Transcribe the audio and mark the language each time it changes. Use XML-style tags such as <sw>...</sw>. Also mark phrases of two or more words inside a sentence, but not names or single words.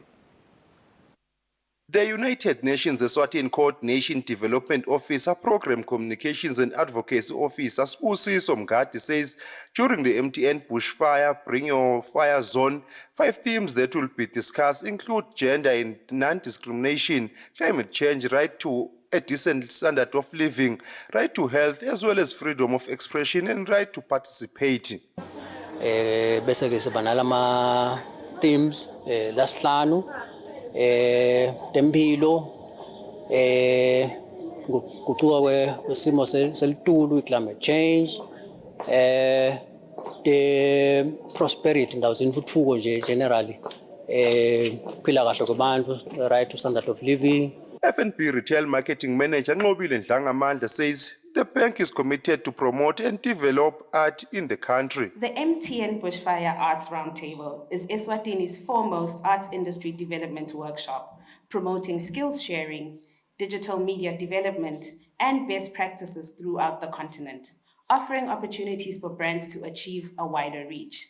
<en>The United Nations Eswatini Coordination Development Officer, Program Communications and Advocacy Officer, Spusiso Mgadi, says during the MTN Bushfire, Bring Your Fire Zone, 5 themes that will be discussed include gender and non-discrimination, climate change, right to a decent standard of living, right to health, as well as freedom of expression and right to participate.</en> <ss>Bese-ke siba nalama themes lasihlanu tempilo guquka kwesimo selitulu,</ss> <en>climate change, the prosperity</en> <ss>ndawo zentuthuko nje generally, phila kahle kwabantu,</ss> <en>right to standard of living. FNB Retail Marketing Manager Nqobile Dlangamandla says the bank is committed to promote and develop art in the country. The MTN Bushfire Arts Roundtable is Eswatini's foremost arts industry development workshop, promoting skills sharing, digital media development, and best practices throughout the continent, offering opportunities for brands to achieve a wider reach.</en>